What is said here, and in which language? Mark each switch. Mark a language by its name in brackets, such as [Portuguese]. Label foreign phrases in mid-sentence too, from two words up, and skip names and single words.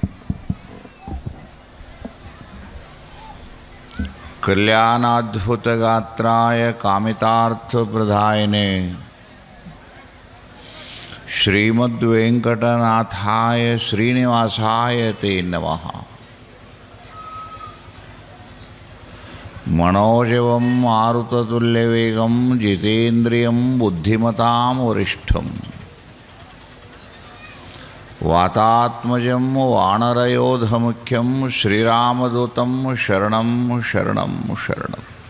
[Sanskrit] ಕಲ್ಯಾಣಾದ್ಭುತಗಾತ್ರಾಯ ಕಾಮಿತಾರ್ಥಪ್ರದಾಯಿನೇ ಶ್ರೀಮದ್ವೆಂಕಟನಾಥಾಯ ಶ್ರೀನಿವಾಸಾಯ ತೇ ನಮಃ. ಮನೋಜವಂ ಮಾರುತತುಲ್ಯವೇಗಂ ಜಿತೇಂದ್ರಿಯಂ ಬುದ್ಧಿಮತಾಂ ವರಿಷ್ಠಂ ವಾತಾತ್ಮಜಂ ವಾನರಯೋಧಮುಖ್ಯಂ ಶ್ರೀರಾಮದೂತಂ ಶರಣಂ ಶರಣಂ ಶರಣಂ.